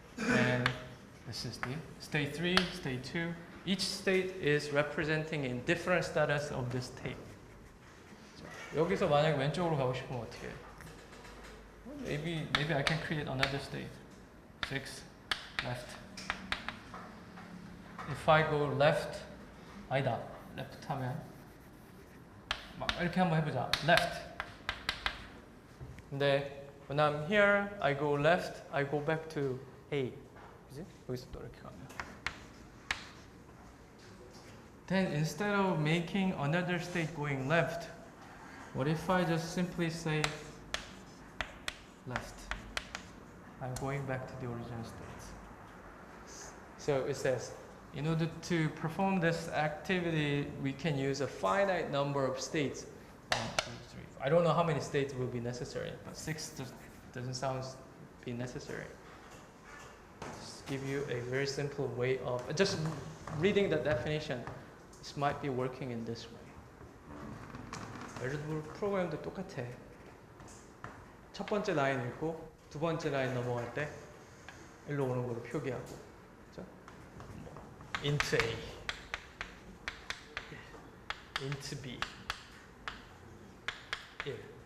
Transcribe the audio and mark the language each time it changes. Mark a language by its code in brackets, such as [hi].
[en] And this is the state 3, state 2. Each state is representing in different status of this tape. [ko] 여기서 만약에 왼쪽으로 가고 싶으면 어떻게 해? [en] maybe I can create another state. 6 left. If I go left, [ko] 아니다. left 하면 막 이렇게 한번 해보자. [en] left. [ko] 근데 [en] when I'm here, I go left, I go back to A. [ko] 그지? 여기서 또 이렇게 가면. [en] Then instead of making another state going left, what if I just simply say left? I'm going back to the original state. So it says, in order to perform this activity, we can use a finite number of states. 1, 2, 3. I don't know how many states will be necessary, but 6 doesn't sound be necessary. Just give you a very simple way of just reading the definition. This might be working in this way. [ko] 알제브라 프로그램도 똑같아. 첫 번째 라인 읽고 두 번째 라인 넘어갈 때 일로 오는 걸로 표기하고. 그렇죠? int A, int B, 1.